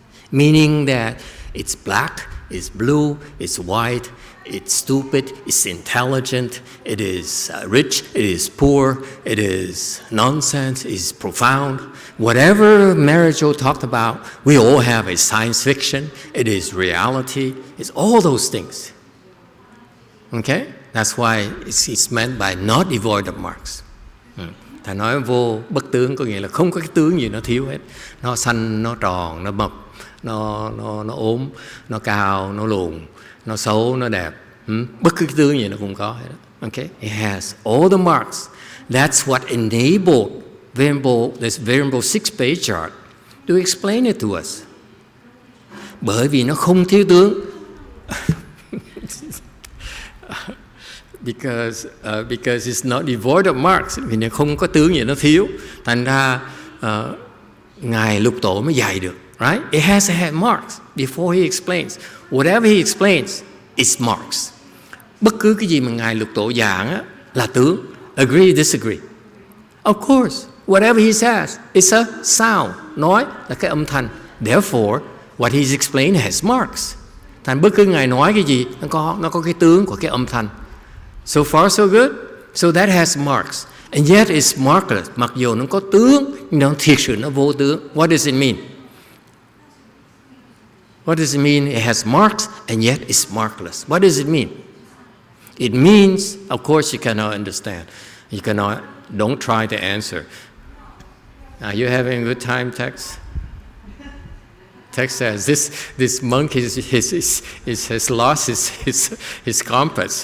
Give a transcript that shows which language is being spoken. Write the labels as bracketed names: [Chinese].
[English] Meaning that it's black, it's blue, it's white, it's stupid, it's intelligent, it is rich, it is poor, it is nonsense, it is profound. Whatever Marijo talked about, we all have a science fiction, it is reality, it's all those things. Okay? That's why it's meant by not devoid of marks. [Vietnamese] Thầy nói vô bất tướng có nghĩa là không có cái tướng gì nó thiếu hết. Nó xanh, nó tròn, nó mập, nó ốm, nó cao, nó lùn, nó xấu, nó đẹp. Bất cứ cái tướng gì nó cũng có hết. [English] Okay? It has all the marks. That's what enabled this Venerable 6th Patriarch to explain it to us. [Vietnamese] Bởi vì nó không thiếu tướng. [English] because it's not devoid of marks, [Vietnamese] vì nó không có tướng gì nó thiếu, thành ra ngài Lục Tổ mới dạy được, right? [English] It has to have marks before he explains. Whatever he explains is marks. [Vietnamese] Bất cứ cái gì mà ngài Lục Tổ giảng á, là tướng. [English] Agree, disagree. Of course, whatever he says, it's a sound. [Vietnamese] Nói là cái âm thanh. [English] Therefore, what he's explained has marks. [Vietnamese] Thành bất cứ ngài nói cái gì, nó có cái tướng của cái âm thanh. [English] So far, so good. So that has marks. And yet it's markless. [Vietnamese] Mặc dù nó có tướng, nhưng nó thiệt sự nó vô tướng. [English] What does it mean? What does it mean? It has marks, and yet it's markless. What does it mean? It means, of course, you cannot understand. You cannot. Don't try to answer. Are you having a good time, Tex? Tex says this monk has lost his compass.